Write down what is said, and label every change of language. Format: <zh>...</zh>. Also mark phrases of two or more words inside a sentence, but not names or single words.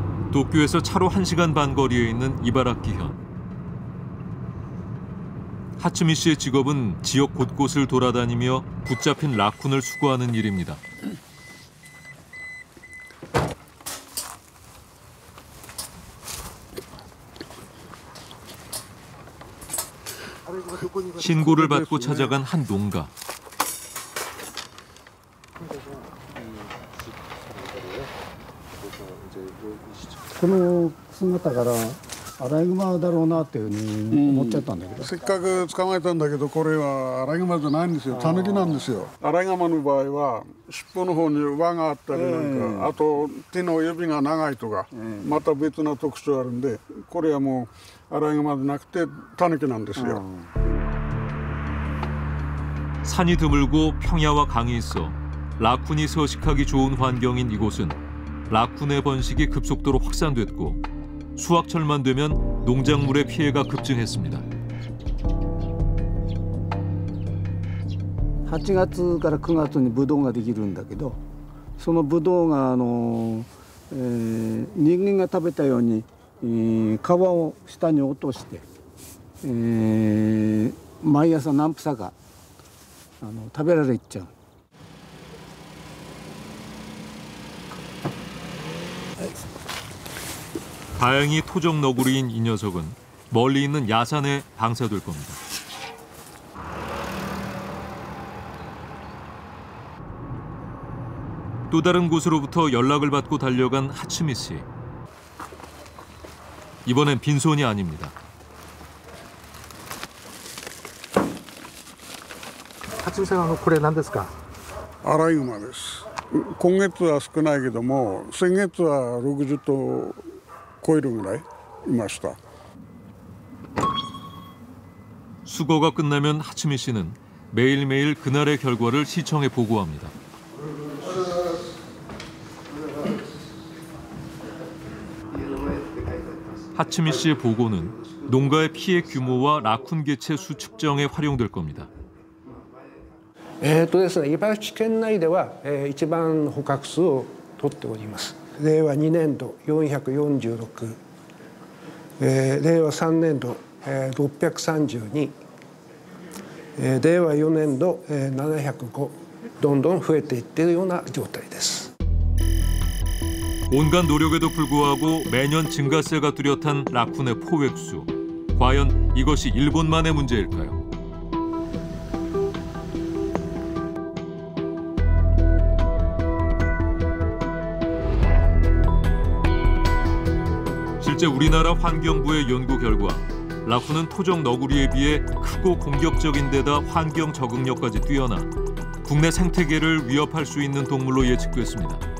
<ko>도쿄에서 차로 1시간 반 거리에 있는 이바라키현. 하츠미 씨의 직업은 지역 곳곳을 돌아다니며 붙잡힌 라쿤을 수거하는 일입니다. 신고를 받고 찾아간 한 농가.</ko> <ja>この姿からアライグマだろうなっていうふうに思っちゃったんだけど、せっかく捕まえたんだけどこれはアライグマじゃないんですよ、タヌキなんですよ。アライグマの場合は尻尾の方に輪があったりなんか、あと手の指が長いとか、また別な特徴あるんで、これはもうアライグマじゃなくてタヌキなんですよ。</ja> <ko>산이 드물고 평야와 강이 있어 라쿤이 서식하기 좋은 환경인 이곳은 라쿤의 번식이 급속도로 확산됐고 수확철만 되면 농작물의 피해가 급증했습니다.</ko> <ja>8 月から9月にブドウができるんだけど、そのブドウが人間が食べたように、皮を下に落として、毎朝何房か食べられちゃう。</ja> <ko>다행히 토종 너구리인 이 녀석은 멀리 있는 야산에 방사될 겁니다. 또 다른 곳으로부터 연락을 받고 달려간 하츠미 씨. 이번엔 빈손이 아닙니다.</ko> <ja>하츠미 さん、これ何ですか? アライグマです。今月は少ないけども、先月は60頭超えるぐらいいました。</ja> <ko>수거가 끝나면 하츠미 씨는 매일매일 그날의 결과를 시청에 보고합니다. 하츠미 씨의 보고는 농가의 피해 규모와 라쿤 개체 수 측정에 활용될 겁니다.</ko> <ja>ですね、茨城県内では、一番捕獲数を取っております。令和2年度446、令和3年度632、令和4年度705、どんどん増えていっているような状態です。</ja> <ko>온갖 노력에도 불구하고 매년 증가세가 뚜렷한 라쿤의 포획수. 과연 이것이 일본만의 문제일까요? 실제 우리나라 환경부의 연구 결과 라쿤은 토종 너구리에 비해 크고 공격적인 데다 환경 적응력까지 뛰어나 국내 생태계를 위협할 수 있는 동물로 예측됐습니다.</ko>